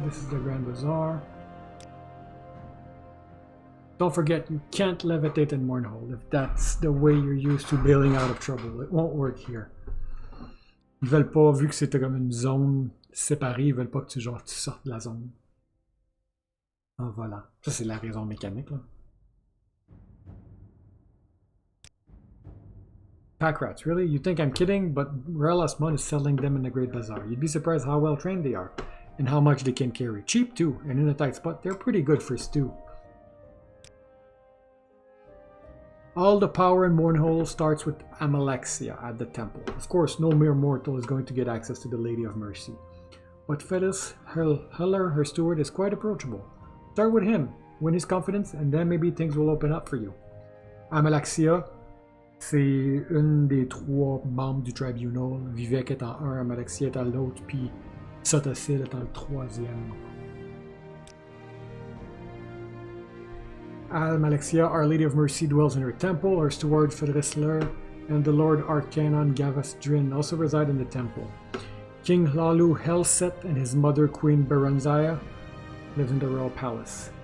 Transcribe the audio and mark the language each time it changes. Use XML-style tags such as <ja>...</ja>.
<en>This is the Grand Bazaar. Don't forget, you can't levitate in Mournhold if that's the way you're used to bailing out of trouble. It won't work here.</en> <fr>Ils veulent pas, vu que c'était comme une zone séparée, ils veulent pas que tu sortes de la zone. En volant. Ça c'est la raison mécanique, là.</fr> <en>Pack rats, really? You think I'm kidding? But Relas Mun is selling them in the Great Bazaar. You'd be surprised how well trained they are, and how much they can carry. Cheap too, and in a tight spot, they're pretty good for stew. All the power in Mournhold starts with Amalexia at the temple. Of course, no mere mortal is going to get access to the Lady of Mercy. But Fedus Heller, her steward, is quite approachable. Start with him, win his confidence, and then maybe things will open up for you.</en> <fr>Amalexia, c'est une des 3 membres du Tribunal. Vivek est en 1, Amalexia est à l'autre, puis Sotosil est en le 3e.</fr> <en>Amalexia, Our Lady of Mercy, dwells in her temple. Her steward Fedrisler and the Lord Arcanon Gavas Drin also reside in the temple. King Lalu Helset and his mother Queen Beranzaya live in the royal palace.</en>